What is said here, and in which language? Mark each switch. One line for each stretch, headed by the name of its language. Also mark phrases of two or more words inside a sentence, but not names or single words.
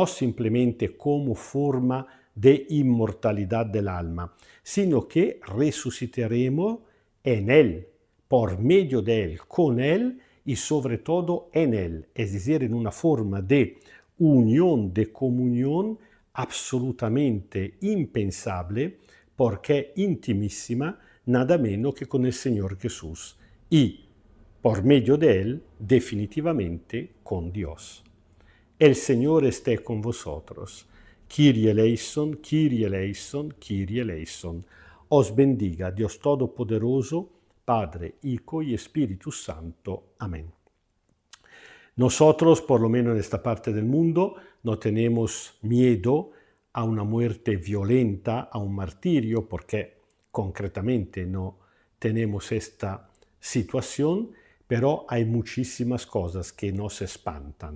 Spanish: simplemente como forma de inmortalidad del alma, sino que resucitaremos en Él, por medio de Él, con Él y sobre todo en Él, es decir, en una forma de unión, de comunión absolutamente impensable, porque intimísima, nada menos que con el Señor Jesús y, por medio de Él, definitivamente con Dios. El Señor esté con vosotros.
Greek: Κύριε ἐλέησον, Κύριε ἐλέησον, Κύριε ἐλέησον.
Spanish: Os bendiga Dios Todopoderoso, Padre, Hijo y Espíritu Santo. Amén. Nosotros, por lo menos en esta parte del mundo, no tenemos miedo a una muerte violenta, a un martirio, porque concretamente no tenemos esta situación, pero hay muchísimas cosas que nos espantan.